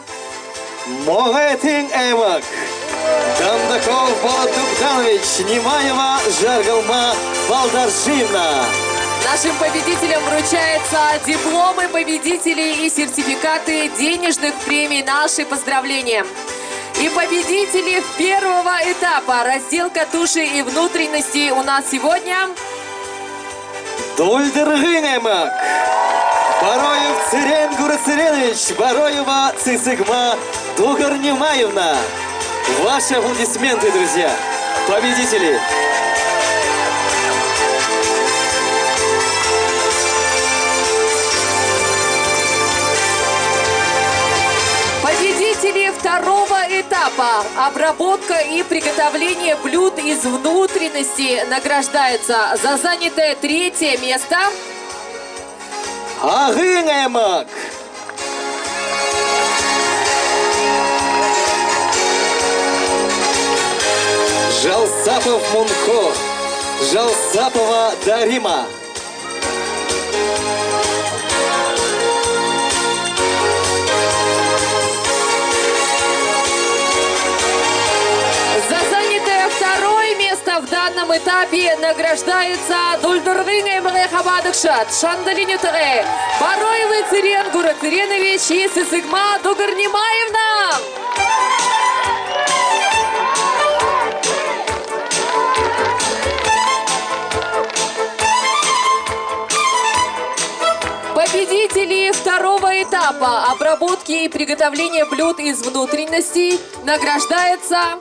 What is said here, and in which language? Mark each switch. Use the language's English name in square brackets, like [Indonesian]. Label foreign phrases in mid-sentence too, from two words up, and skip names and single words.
[Russian] Могетин Эмак, Дандаков Балатугданович, Немаева Жаргалма Балдаржина. Нашим победителям вручаются дипломы победителей и сертификаты денежных премий. Наши поздравления! И победители первого этапа разделка туши и внутренностей у нас сегодня Дольдыргын Эмак, Бароев Цирен Гурацыренович, Бароева Цисыгма Дугар Немаевна. Ваши аплодисменты, друзья, победители! победители 2-го этапа. Обработка и приготовление блюд из внутренности награждается. За занятое 3-е место Агын Эмак. Жалсапов Мунко, Жалсапова Дарима. За занятое 2-е место в данном этапе награждается Дульдургын Эмре Хавадакшат, Шандалинютыре, Бароевы Цирен Гурацыренович и Сысыгма Дугар Немаевна. Победители 2-го этапа обработки и приготовления блюд из внутренностей награждается